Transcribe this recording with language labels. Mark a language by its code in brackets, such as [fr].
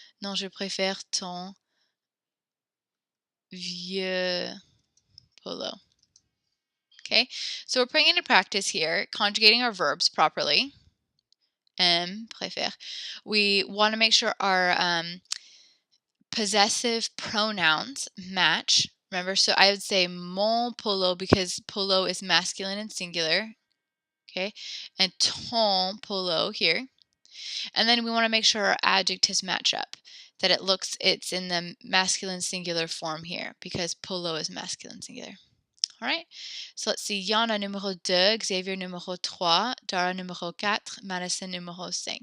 [fr] Non, je préfère ton vieux polo. [en] Okay, so we're putting into practice here, conjugating our verbs properly. Préfère. We want to make sure our possessive pronouns match. Remember, so I would say mon polo because polo is masculine and singular. Okay, and ton polo here. And then we want to make sure our adjectives match up, that it's in the masculine singular form here because polo is masculine singular. All right, so let's see. [fr] Yana numéro 2, Xavier numéro 3, Dara numéro 4, Madison numéro 5.